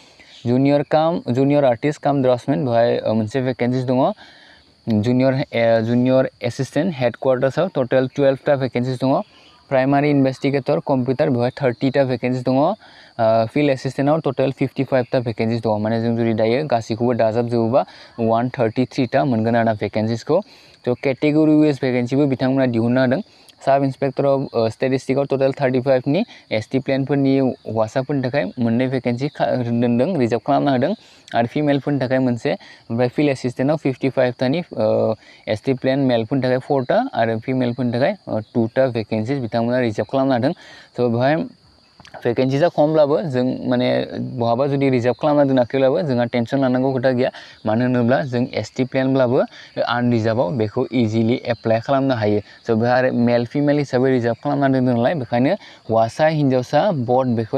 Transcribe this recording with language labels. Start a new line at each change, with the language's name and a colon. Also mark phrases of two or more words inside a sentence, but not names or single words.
English: junior artist cum draftsman
Bodo: बेवहाय मोनसे भेकेन्सिस दङ
English: junior assistant headquarters
Bodo: टोटल 12 टा भेकेन्सिस दङ
English: primary investigator computer
Bodo: बेवहाय 30 टा भेकेन्सिस दङ
English: field assistant
Bodo: टोटल 55 टा भेकेन्सिस दङ माने जों जुदि दायो गासैखौबो दाजाबजोबोबा 133 टा मोनगोन आरो भेकेन्सिसखौ तो
English: category wise vacancy
Bodo: बिथांमोना दिहुनना होदों
English: sub inspector of statistics total
Bodo: 35 नि
English: ST plain
Bodo: हौवासाफोरनि थाखाय मोननै भेकेन्सि दोनदों रिजार्भ खालामना होदों आरो फिमेलफोरनि थाखाय मोनसे ओमफ्राय
English: field assistant
Bodo: 55 टानि एसटी
English: plain male
Bodo: थाखाय 4 टा आरो फिमेलफोरनि थाखाय 2 टा भेकेन्सिस बिथांमोना रिजार्भ खालामना होदों स' बेवहाय भेकेन्सिसा खमब्लाबो जों माने बहाबा जुदि रिजार्भ खालामना दोनाखैब्लाबो जोंहा टेनसन लानांगौ खोथा गैया मानो होनोब्ला जों
English: ST plain
Bodo: आनरिजार्भआव बेखौ इजिलि एप्लाइ खालामनो हायो स' बेवहाय आरो
English: male female
Bodo: हिसाबै रिजार्भ खालामना दोनदों नालाय बेखायनो हौवासा हिन्जावसा बथ बेखौ